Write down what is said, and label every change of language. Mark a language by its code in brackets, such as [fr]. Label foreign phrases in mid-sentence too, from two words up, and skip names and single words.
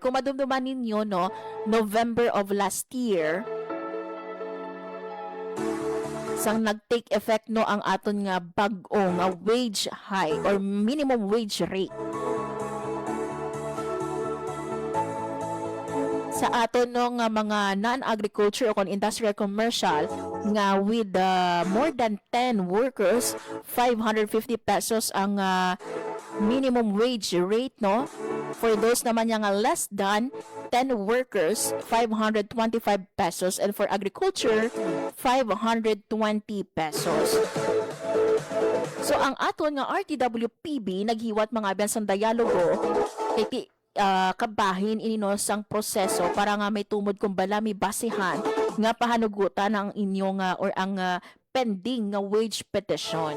[hil] Kung madumduman ninyo no, [en] November of last year [hil] sang nag-take effect no ang aton nga bag-o nga [en] wage hike or minimum wage rate. [hil] Sa aton no nga mga non-agriculture o kon [en] industrial commercial [hil] nga [en] with more than 10 workers, [hil] 550 pesos ang [en] minimum wage rate [hil] no. [en] For those [hil] naman nga [en] less than 10 workers, 525 pesos, and for agriculture 520 pesos. [hil] So ang aton nga RTWPB naghiwat mga biyan sang dialogo kay kabahin ini no sang proseso para nga may tumod kung bala may basihan nga pahanugutan ang inyong or ang pending nga [en] wage petition.